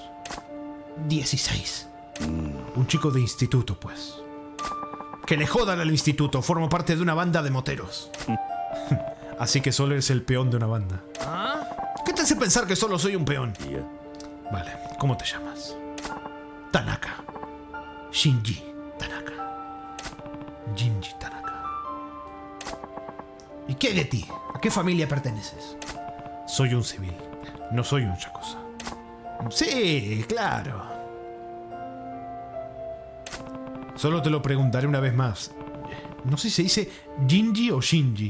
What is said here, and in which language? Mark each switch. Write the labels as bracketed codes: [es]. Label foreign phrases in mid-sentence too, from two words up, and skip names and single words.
[es] 16. Un chico de instituto, pues. Que le jodan al instituto, formo parte de una banda de moteros. Así que solo eres el peón de una banda. ¿Qué te hace pensar que solo soy un peón? Vale, ¿cómo te llamas? Tanaka. Shinji Tanaka. Shinji Tanaka. ¿Y qué de ti? ¿A qué familia perteneces? Soy un civil. No soy un yakuza. Sí, claro. Solo te lo preguntaré una vez más. No sé si se dice Shinji o Shinji.